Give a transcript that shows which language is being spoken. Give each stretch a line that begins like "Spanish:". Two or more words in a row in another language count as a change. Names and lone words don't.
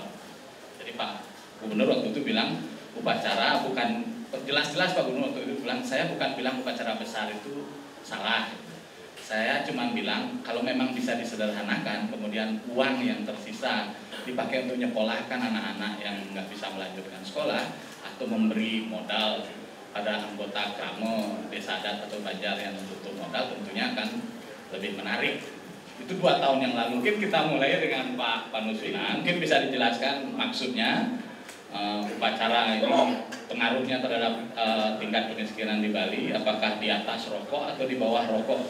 Indonesian: Jadi Pak Gubernur waktu itu bilang upacara bukan, jelas-jelas Pak Gubernur waktu itu bilang, saya bukan bilang upacara besar itu salah. Saya cuma bilang kalau memang bisa disederhanakan, kemudian uang yang tersisa dipakai untuk nyekolahkan anak-anak yang nggak bisa melanjutkan sekolah, atau memberi modal pada anggota kramo, desa adat atau banjar yang butuh modal, tentunya akan lebih menarik. Itu 2 tahun yang lalu. Mungkin kita mulai dengan Pak Panuswina. Mungkin bisa dijelaskan maksudnya upacara ini pengaruhnya terhadap tingkat kemiskinan di Bali, apakah di atas rokok atau di bawah rokok?